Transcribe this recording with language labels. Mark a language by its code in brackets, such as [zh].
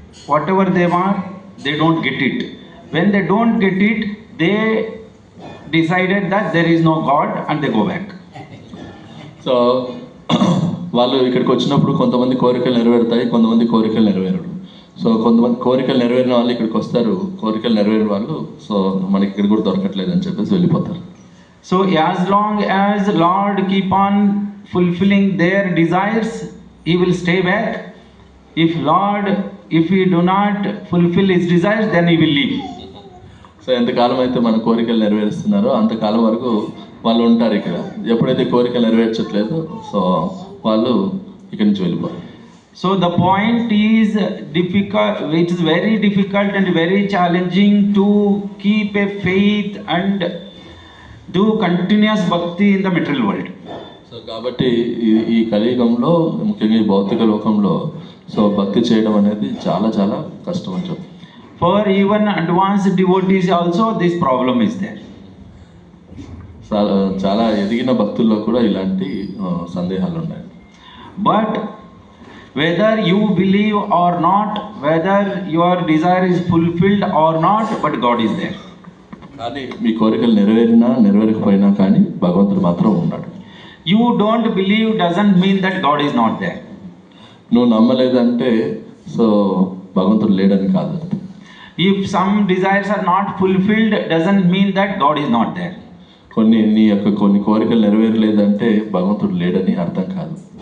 [en] Whatever they want, they don't get it. When they don't get it, they decided that there is no God and they go back. [te] So వాళ్ళు ఇక్కడికి వచ్చినప్పుడు కొంతమంది కోరికలు నెరవేరుతాయి, కొంతమంది కోరికలు నెరవేరడు. సో కొంతమంది కోరికలు నెరవేరిన వాళ్ళు ఇక్కడికి వస్తారు, కోరికలు నెరవేరిన వాళ్ళు సో మనకి ఇక్కడ కూడా దొరకట్లేదు అని చెప్పేసి వెళ్ళిపోతారు. [en] So as long as Lord keep on fulfilling their desires, He will stay back. If He do not fulfill His desires, then He will leave. [te] So ఎంతకాలం అయితే మన కోరికలు నెరవేరుస్తున్నారో అంతకాలం వరకు వాళ్ళు ఉంటారు ఇక్కడ. ఎప్పుడైతే కోరికలు నెరవేర్చట్లేదు సో వాళ్ళు ఇక్కడి నుంచి వెళ్ళిపోతారు. [en] So the point is difficult, it is very difficult and very challenging to keep a faith and do continuous bhakti in the material world. [te] So కాబట్టి ఈ కలియుగంలో ముఖ్యంగా ఈ భౌతిక లోకంలో సో భక్తి చేయడం అనేది చాలా చాలా కష్టం అని చెప్పి. [en] For even advanced devotees also this problem is there. [te] చాలా ఎదిగిన భక్తుల్లో కూడా ఇలాంటి సందేహాలు ఉన్నాయి. [en] But whether you believe or not, whether your desire is fulfilled or not, but God is there. [te] కానీ మీ కోరికలు నెరవేరినా నెరవేరకపోయినా కానీ భగవంతుడు మాత్రం ఉన్నాడు. [en] You don't believe doesn't mean that God is not there. [te] నువ్వు నమ్మలేదంటే సో భగవంతుడు లేడని కాదు. [en] If some desires are not fulfilled doesn't mean that God is not there. [te] కొన్ని కోరికలు నెరవేరలేదంటే భగవంతుడు లేడని అర్థం కాదు.